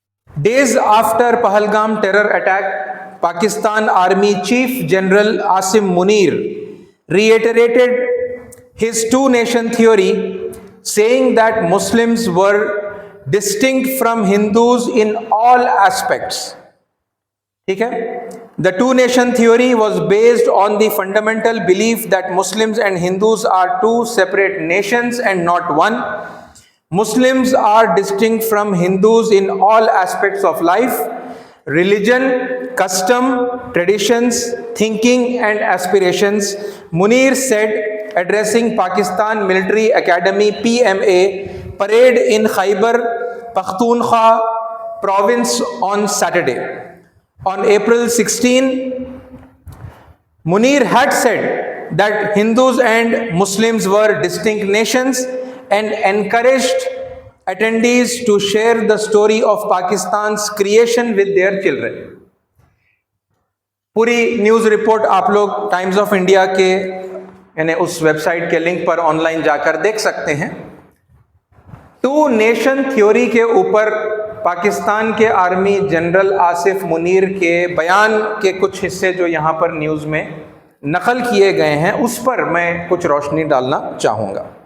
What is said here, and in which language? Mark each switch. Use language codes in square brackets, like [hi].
[en] Days after Pahalgam terror attack, Pakistan Army Chief General Asim Munir reiterated his two-nation theory, saying that Muslims were distinct from Hindus in all aspects. [ur] ٹھیک ہے؟ [en] The two-nation theory was based on the fundamental belief that Muslims and Hindus are two separate nations and not one. Muslims are distinct from Hindus in all aspects of life: religion, custom, traditions, thinking and aspirations, Munir said, addressing Pakistan Military Academy PMA parade in Khyber Pakhtunkhwa province on Saturday. On April 16, Munir had said that Hindus and Muslims were distinct nations and encouraged attendees to share the story of Pakistan's creation with their children. [ur] پوری news report آپ لوگ Times of India کے یعنی اس web site کے link per on line جا کر دیکھ سکتے ہیں. 2 نیشن تھیوری کے اوپر پاکستان کے آرمی جنرل آصف منیر کے بیان کے کچھ حصے جو یہاں پر نیوز میں نقل کیے گئے ہیں اس پر میں کچھ روشنی ڈالنا چاہوں گا.